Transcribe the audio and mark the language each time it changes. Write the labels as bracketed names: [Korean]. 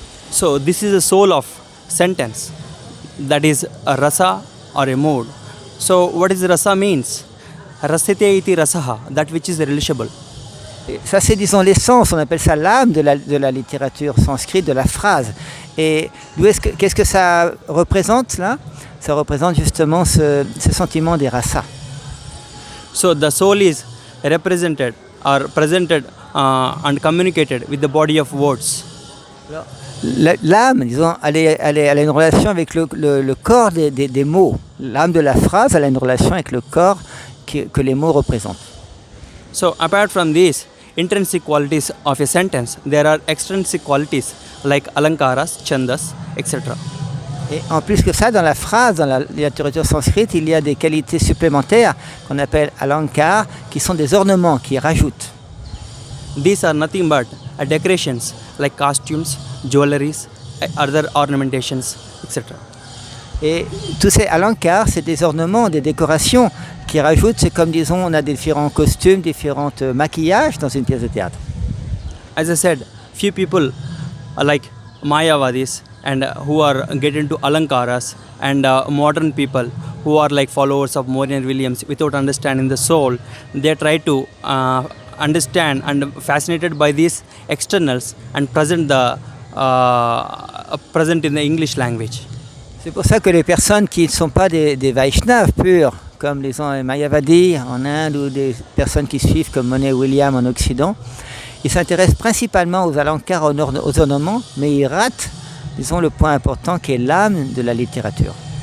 [English] So, this is the soul of sentence. That is a rasa or a mood. So, what is rasa means? [Sanskrit] Rasite iti rasaha, [English] that which is relishable. [French] Et ça, c'est, disons, l'essence, on appelle ça l'âme de la littérature sanscrite, de la phrase. Et qu'est-ce que ça représente là? Ça représente justement ce sentiment des rasas. [English] So, the soul is represented or presented and communicated with the body of words. [French] Alors, l'âme, disons, elle a une relation avec le corps des mots. L'âme de la phrase, elle a une relation avec le corps que les mots représentent. [English] So, apart from these intrinsic qualities of a sentence, there are extrinsic qualities like alankaras, chandas, etc. [French] Et en plus que ça, dans la phrase, dans la littérature sanscrite, il y a des qualités supplémentaires qu'on appelle alankar, qui sont des ornements qui rajoutent. [English] These are nothing but decorations like costumes, jewelries, other ornamentations, etc. [French] Et tous ces alankars, c'est des ornements, des décorations qui rajoutent. C'est comme, disons, on a différents costumes, différents maquillages dans une pièce de théâtre. [English] As I said, few people are like Mayavadis and who are get into alankaras, and modern people who are like followers of Morgan Williams without understanding the soul. They try to understand and fascinated by these externals and present in the English language. [French] C'est pour ça que les personnes qui ne sont pas des Vaishnavas purs, comme les Mayavadis en Inde ou des personnes qui suivent comme Morgan Williams en Occident, ils s'intéressent principalement aux alankars, aux ornements, mais ils ratent, disons, le point important qui est l'âme de la littérature.